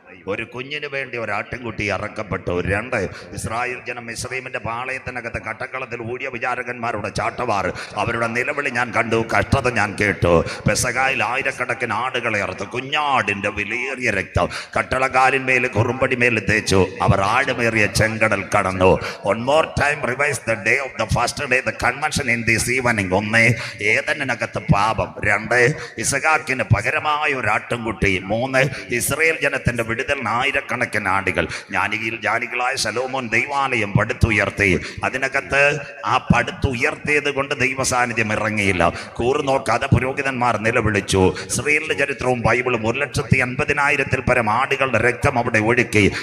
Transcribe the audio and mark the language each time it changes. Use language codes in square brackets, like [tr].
[ml] ഒരു കുഞ്ഞിന് വേണ്ടി ഒരു ആട്ടിൻകുട്ടി അറക്കപ്പെട്ടു. 2, ഇസ്രായേൽ ജനം മിസ്രയീമിന്റെ പാളയത്തിനകത്ത് കട്ടക്കളത്തിൽ ഊഴിയ വിചാരകന്മാരുടെ ചാട്ടവാർ, അവരുടെ നിലവിളി ഞാൻ കണ്ടു, കഷ്ടത ഞാൻ കേട്ടു. പെസഹായിൽ ആയിരക്കണക്കിന് ആടുകളെ അറുത്തു. കുഞ്ഞാടിന്റെ വിലയേറിയ രക്തം കട്ടളക്കാലിന്മേൽ കുറുമ്പടിമേൽ തേച്ചു. അവർ ആഴമേറിയ ചെങ്കടൽ കടന്നു. [en] One more time revise the day of the first day, the convention in this evening. [ml] 1, ഏദനിനകത്ത് പാപം. 2, ഇസഹാക്കിന് പകരമായ ഒരു ആട്ടിൻകുട്ടി. 3, ഇസ്രായേൽ ജനത്തിന്റെ വിടുതൽ ആയിരക്കണക്കിന് ആടുകൾ. ജ്ഞാനികളായ ശലോമോൻ ദൈവാലയം പടുത്തുയർത്തി. അതിനകത്ത് ആ പടുത്തുയർത്തിയത് കൊണ്ട് ദൈവ സാന്നിധ്യം ഇറങ്ങിയില്ല. കൂറുനോക്കാതെ പുരോഹിതന്മാർ നിലവിളിച്ചു. ഇസ്രായേലിന്റെ ചരിത്രവും ബൈബിളും 1,80,000 പരം ആടുകളുടെ രക്തം അവിടെ ഒഴുക്കി.